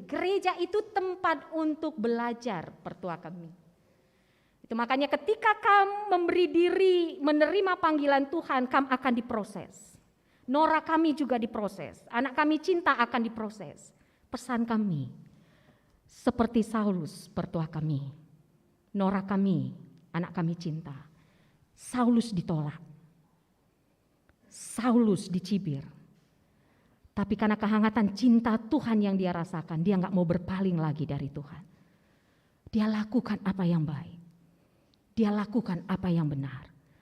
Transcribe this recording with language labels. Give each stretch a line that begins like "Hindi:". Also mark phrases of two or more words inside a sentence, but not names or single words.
Indonesian: Gereja itu tempat untuk belajar, pertua kami. Itu makanya ketika kamu memberi diri, menerima panggilan Tuhan, kamu akan diproses. Nora kami juga diproses, anak kami cinta akan diproses. Pesan kami, seperti Saulus, pertua kami. Nora kami, anak kami cinta. Saulus ditolak. Saulus dicibir. Tapi karena kehangatan cinta Tuhan yang dia rasakan, dia gak mau berpaling lagi dari Tuhan. Dia lakukan apa yang baik. Dia lakukan apa yang benar.